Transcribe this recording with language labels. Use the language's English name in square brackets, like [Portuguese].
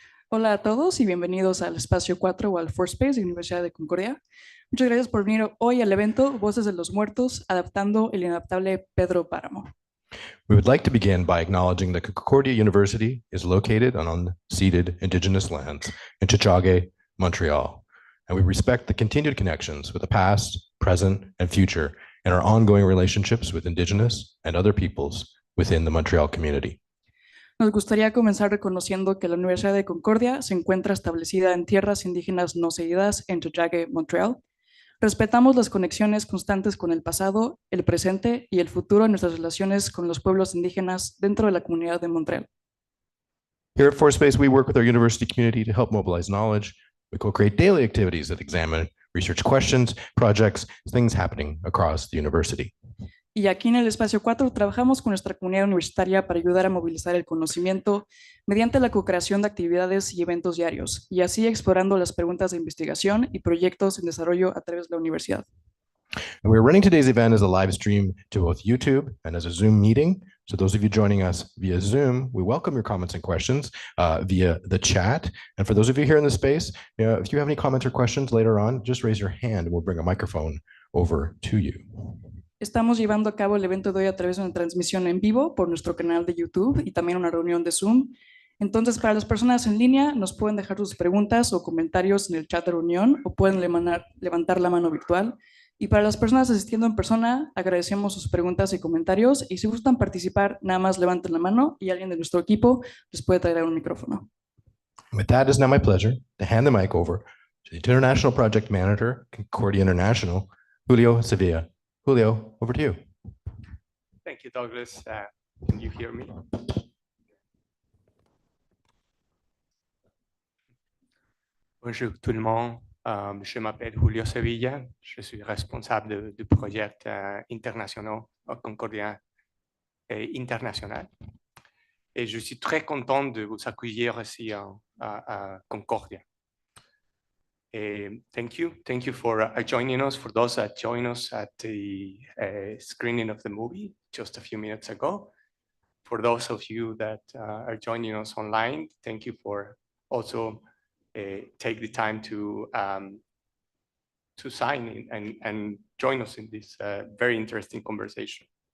[Spanish] Hola a todos y bienvenidos al espacio 4 o al Fourth Space de la Universidad de Concordia. Muchas gracias por venir hoy al evento Voces de los Muertos, adaptando el inadaptable Pedro Páramo. [English] We would like to begin by acknowledging that Concordia University is located on unceded indigenous lands in Tiohtià:ke, Montreal, and we respect the continued connections with the past, present, and future in our ongoing relationships with indigenous and other peoples within the Montreal community. [Spanish] Nos gustaría comenzar reconociendo que la Universidad de Concordia se encuentra establecida en tierras indígenas no cedidas en Tiohtià:ke, Montreal. Respetamos las conexiones constantes con el pasado, el presente y el futuro en nuestras relaciones con los pueblos indígenas dentro de la comunidad de Montreal. [English] Here at Fourth Space, we work with our university community to help mobilize knowledge. We co-create daily activities that examine research questions, projects, things happening across the university. [Spanish] Y aquí en el espacio 4 trabajamos con nuestra comunidad universitaria para ayudar a movilizar el conocimiento mediante la co-creación de actividades y eventos diarios, y así explorando las preguntas de investigación y proyectos en desarrollo a través de la universidad. [English] And we're running today's event as a live stream to both YouTube and as a Zoom meeting. So those of you joining us via Zoom, we welcome your comments and questions via the chat. And for those of you here in the space, if you have any comments or questions later on, just raise your hand and we'll bring a microphone over to you. [Spanish] Estamos llevando a cabo el evento de hoy a través de una transmisión en vivo por nuestro canal de YouTube y también una reunión de Zoom. Entonces, para las personas en línea, nos pueden dejar sus preguntas o comentarios en el chat de reunión o pueden levantar la mano virtual. Y para las personas asistiendo en persona, agradecemos sus preguntas y comentarios. Y si gustan participar, nada más levanten la mano y alguien de nuestro equipo les puede traer un micrófono. [English] With that, it's now my pleasure to hand the mic over to the International Project Manager, Concordia International, Julio Sevilla. Julio, over to you. Thank you, Douglas. Can you hear me? [French] Bonjour tout le monde. Je m'appelle Julio Sevilla. Je suis responsable du projet international Concordia International. Et je suis très content de vous accueillir ici à Concordia. [English] Thank you for joining us, for those that joined us at the screening of the movie just a few minutes ago. For those of you that are joining us online, thank you for also take the time to sign in and join us in this very interesting conversation.